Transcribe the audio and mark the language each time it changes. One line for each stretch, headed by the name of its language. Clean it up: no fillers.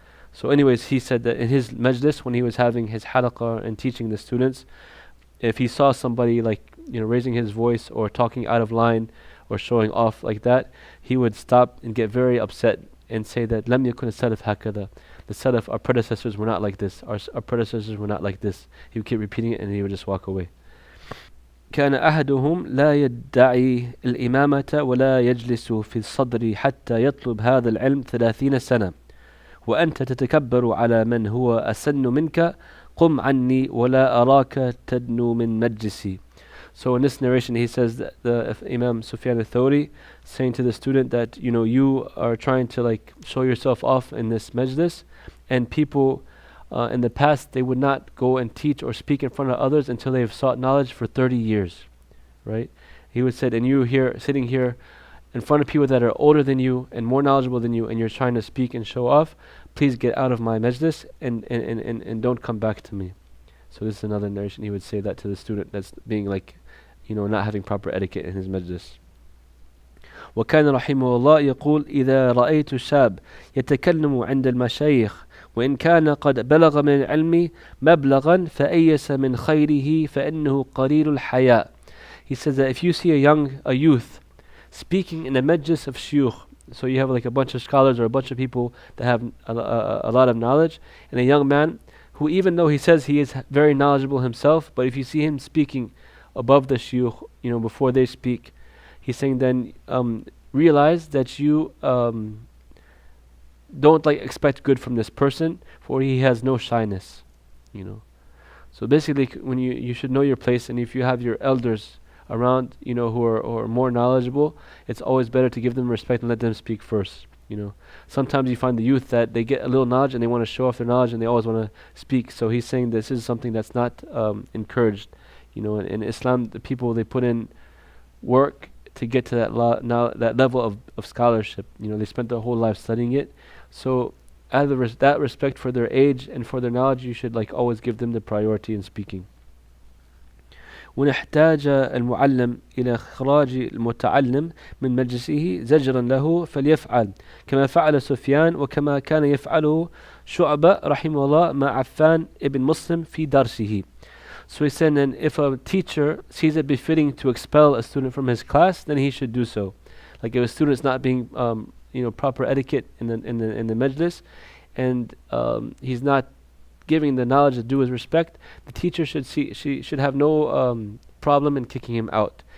English: So anyways, he said that in his majlis, when he was having his halaqah and teaching the students, if he saw somebody like, raising his voice or talking out of line or showing off like that, he would stop and get very upset and say that
Arabic: لم يكن السلف هكذا,
English: the Salaf, our predecessors were not like this. Our predecessors were not like this. He would keep repeating it and he would just walk away.
Arabic: كان أحدهم لا يدعي الإمامة ولا يجلس في الصدر حتى يطلب هذا العلم 30 سنة وأنت تتكبر على من هو أسن منك قم عني ولا أراك تدنو من مجلسي.
English: So in this narration he says that the Imam Sufyan al-Thawri saying to the student that you are trying to like show yourself off in this majlis, and people in the past they would not go and teach or speak in front of others until they have sought knowledge for 30 years, right? He would say, and you here sitting here in front of people that are older than you and more knowledgeable than you, and you're trying to speak and show off, please get out of my majlis and don't come back to me. So this is another narration. He would say that to the student that's being like, not having proper etiquette in his majlis.
Arabic: وكان رحمه الله يقول إذا رأيت شاب يتكلم عند المشايخ وإن كان قد بلغ من العلم مبلغا فأيس من خيره فإنه قليل الحياء.
English: He says that if you see a youth speaking in a majlis of shuyukh, so you have like a bunch of scholars or a bunch of people that have a lot of knowledge, and a young man who, even though he says he is very knowledgeable himself, but if you see him speaking above the shuyukh, before they speak, he's saying then realize that you don't like expect good from this person, for he has no shyness. So basically, when you should know your place, and if you have your elders around, who are more knowledgeable, it's always better to give them respect and let them speak first. Sometimes you find the youth that they get a little knowledge and they want to show off their knowledge and they always want to speak. So he's saying this is something that's not encouraged. In Islam, the people, they put in work to get to that level of scholarship. They spent their whole life studying it. So out of that respect for their age and for their knowledge, you should like always give them the priority in speaking.
Arabic: وإن احتاج المعلم إلى إخراج المتعلم من مجلسه زجرا له فليفعل كما فعل سفيان وكما كان يفعله شعبة رحمه الله مع عفان ibn Muslim في درسه.
English: So he said, and if a teacher sees it befitting to expel a student from his class, then he should do so. Like if a student is not being, proper etiquette in the majlis, and he's not giving the knowledge the due his respect, the teacher should have no problem in kicking him out.